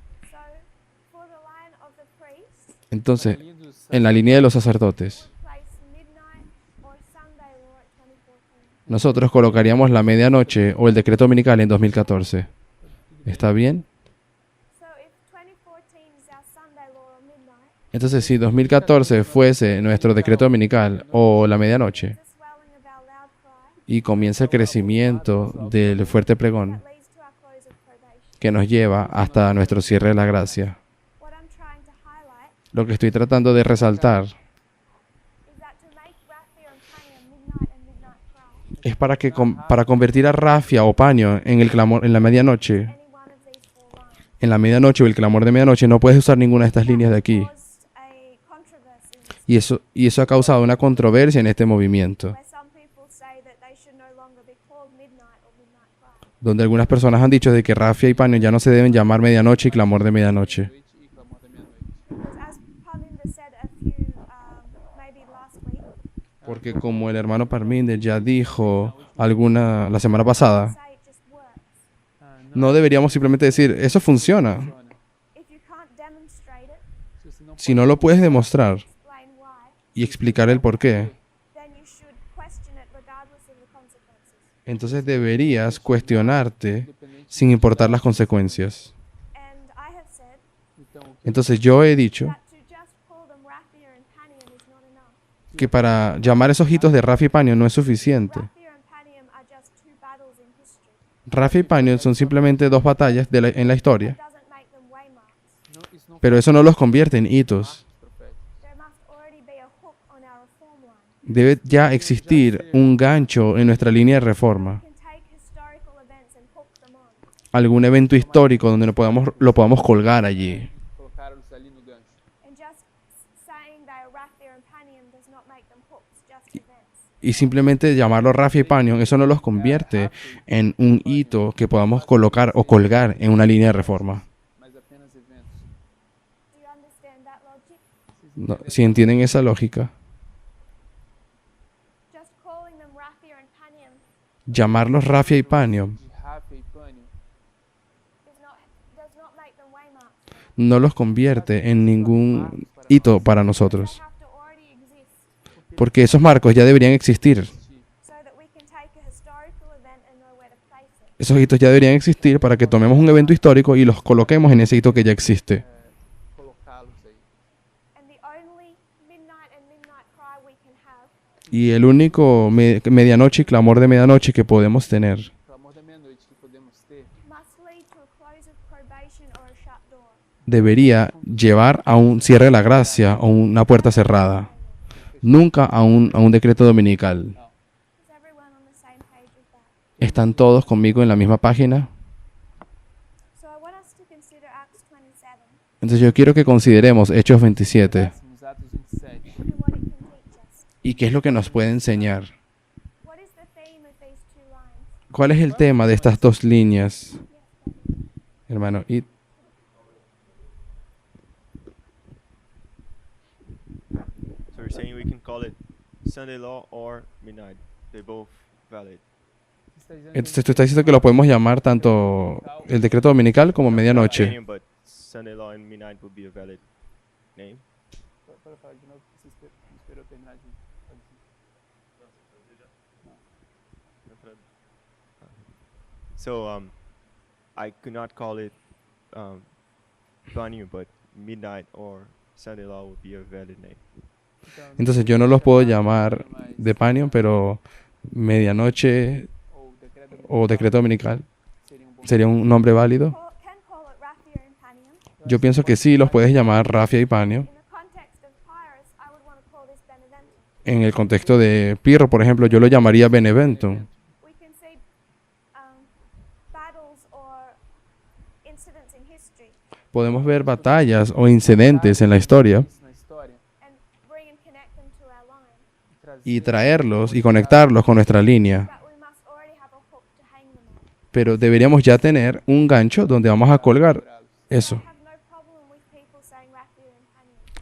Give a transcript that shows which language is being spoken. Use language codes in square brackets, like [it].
[en] So, for the line of the priests, [es] Entonces, [pt] linha dos [es] en la línea de los sacerdotes, [en] we place midnight or Sunday law at 2014. [es] nosotros colocaríamos la medianoche o el decreto dominical en 2014. ¿Está bien? [en] So, if 2014 is our Sunday law or midnight, [es] Entonces, si 2014 fuese nuestro decreto dominical o la medianoche, [en] the swelling of our loud cry [es] y comienza el crecimiento del fuerte pregón [en] that leads to our close of probation. [es] que nos lleva hasta nuestro cierre de la gracia. [en] What I'm trying to highlight [es] Lo que estoy tratando de resaltar [en] is that to make Raphia and Pania midnight and midnight cry, [es] es para convertir a Rafia o Paño en el clamor en la medianoche, [en] any one of these 4 lines. [es] en la medianoche o el clamor de medianoche, no puedes usar ninguna de estas líneas de aquí. [en] Caused a controversy in this, [es] Y eso ha causado una controversia en este movimiento, [en] where some people say that they should no longer be called midnight or midnight cry. [es] donde algunas personas han dicho de que Rafia y Paño ya no se deben llamar medianoche y clamor de medianoche. [pt] noite e clamor da meia-noite. [en] Because as Parminder said a few, maybe last week, [es] Porque como el hermano Parminder ya dijo la semana pasada, [en] say it just works. [es] no deberíamos simplemente decir, eso funciona. funciona. [en] If you can't demonstrate it, [pt] Se você não [es] Si no lo puedes demostrar [en] explain why, [es] y explicar el por qué, [en] then you should question it regardless of the consequences. [es] entonces deberías cuestionarte [pt] independente, [es] sin importar las consecuencias. [en] And I have said [pt] então o que [es] Entonces yo he dicho [en] that to just call them Raphia and Panium is not enough. [es] que para llamar esos hitos de Rafia y Paño no es suficiente. [en] Raphia and Panium are just 2 battles in history. [es] Rafia y Paño son simplemente 2 batallas en la historia, [en] It doesn't make them waymarks. [pt] não, isso não [es] pero eso no los convierte en hitos. profético. [en] There must already be a hook on our reform line. [es] Debe ya existir un gancho en nuestra línea de reforma, [en] We can take historical events and hook them on. [es] algún evento histórico donde lo podamos colgar allí. [pt] Colocaram-nos ali no gancho. [en] And just saying they are Raphia and Panium does not make them hooks, just events. [es] Y simplemente llamarlo Rafia y Paño, eso no los convierte en un hito que podamos colocar o colgar en una línea de reforma. [pt] Mas apenas eventos. [en] Do you understand that logic? [es] No, si entienden esa lógica, [en] Just calling them Raphia and Panium [es] llamarlos Rafia y Paño [pt] De Rafa e Pânio [en] does not make them waymarks. [es] no los convierte en ningún hito para nosotros, [en] They have to already exist [es] porque esos marcos ya deberían existir. [en] so that we can take a historical event and know where to place it. [es] Esos hitos ya deberían existir para que tomemos un evento histórico y los coloquemos en ese hito que ya existe. [pt] colocá-los aí. [en] And the only midnight and midnight cry we can have [es] Y el único medianoche y clamor de medianoche que podemos tener [pt] O clamor da meia-noite que podemos ter [en] must lead to a close of probation or a shut door. [es] debería llevar a un cierre de la gracia o una puerta cerrada, nunca a un decreto dominical. [en] Is everyone on the same page with that? [es] ¿Están todos conmigo en la misma página? [en] So I want us to consider Acts 27 [es] Entonces yo quiero que consideremos Hechos 27 [pt] Próximos Atos 27. [en] and what it can teach us. [es] y qué es lo que nos puede enseñar. [en] What is the theme of these 2 lines? [es] ¿Cuál es el tema de estas 2 líneas, hermano? Y [en] So you're saying we can call it Sunday law or midnight. They're both valid. [pt] Está dizendo [es] entonces tú estás diciendo que lo podemos llamar tanto el decreto dominical como medianoche. [en] Opinion, but Sunday law and midnight would be a valid name. [pt] Para falar de novo, você esperou terminar de [en] So I could not call it Banyu, but midnight or Sunday law would be a valid name. [es] Entonces yo no los puedo llamar de Panion, pero medianoche [pt] ou o decreto dominical seria bom [es] sería un nombre válido. [en] Can call it Raphia and Panium. [es] Yo pienso que sí, los puedes llamar Rafia y Panio. [en] In the context of Pyrrhus, I would want to call this Beneventum. [es] En el contexto de Pirro, por ejemplo, yo lo llamaría Beneventum. [en] We can see battles or incidents in history [es] Podemos ver batallas o incidentes en la historia [pt] na história [en] and bring and connect them to our line. [pt] e [es] y traerlos y conectarlos con nuestra línea. [en] But we must already have a hook to hang them on. [es] Pero deberíamos ya tener un gancho donde vamos a colgar eso. [en] I have no problem with people saying raffia and pannier,